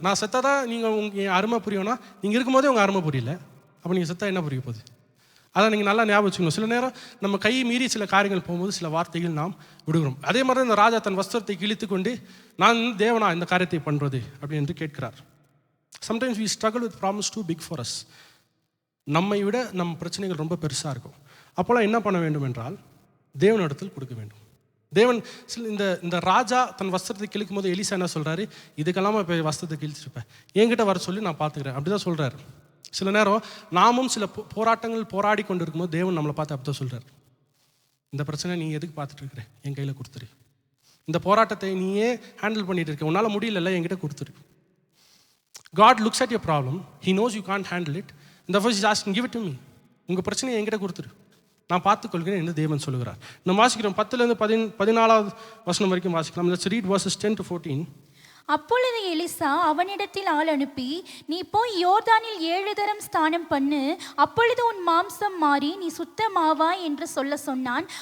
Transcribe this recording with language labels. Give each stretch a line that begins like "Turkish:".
Tamil: நான் செத்தா தான் நீங்கள் உங்கள் அருமை புரியும்னா, நீங்கள் இருக்கும்போதே உங்கள் அருமை புரியல, அப்போ நீங்கள் செத்தா என்ன புரிய போகுது? அதான் நீங்கள் நல்லா ஞாபகம் வச்சுக்கணும். சில நேரம் நம்ம கை மீறி சில காரியங்கள் போகும்போது சில வார்த்தைகள் நாம் விடுகிறோம். அதே மாதிரி தான் இந்த ராஜா தன் வஸ்திரத்தை கிழித்து கொண்டு, நான் தேவனா இந்த காரியத்தை பண்ணுறது அப்படி என்று கேட்கிறார். Sometimes
English: we struggle with problems too big for us.
Tamil: நம்மை விட நம் பிரச்சனைகள் ரொம்ப பெருசாக இருக்கும். அப்போலாம் என்ன பண்ண வேண்டும் என்றால், தேவனிடத்தில் கொடுக்க வேண்டும். தேவன் இந்த ராஜா தன் வஸ்திரத்தை கிழிக்கும் போது எலிசா என்ன சொல்கிறாரு? இதுக்கெல்லாம் இப்போ வஸ்திரத்தை கிழிச்சிருப்பேன், என்கிட்ட வர சொல்லி நான் பார்த்துக்கிறேன், அப்படி தான் சொல்கிறாரு. சில நேரம் நாமும் சில போராட்டங்கள் போராடி கொண்டு இருக்கும்போது தேவன் நம்மளை பார்த்து அப்படி தான் சொல்கிறார், இந்த பிரச்சனை நீ எதுக்கு பார்த்துட்டு இருக்கிற, என் கையில் கொடுத்துரு. இந்த போராட்டத்தை நீயே ஹேண்டில் பண்ணிட்டு இருக்க, உன்னால் முடியல, என்கிட்ட கொடுத்துரு.
English: God looks at your problem, He knows you can't handle it, and therefore He's asking, give it to me.
Tamil: உங்கள் பிரச்சனையை என்கிட்ட கொடுத்துரு, நான் பார்த்துக்கொள்கிறேன் என்று தேவன் சொல்லுகிறார். நம்ம வாசிக்கிறோம் 10-14 வசனம் வரைக்கும் வாசிக்கலாம்.
English: Let's read verses 10-14.
Tamil: அப்பொழுது எலிசா அவனிடத்தில் ஆள் அனுப்பி, நீ போய் யோர்தானில் 7 தரம் ஸ்நானம் பண்ணு, அப்பொழுது உன் மாம்சம் மாறி நீ சுத்தமாவாய் என்று சொன்னான்.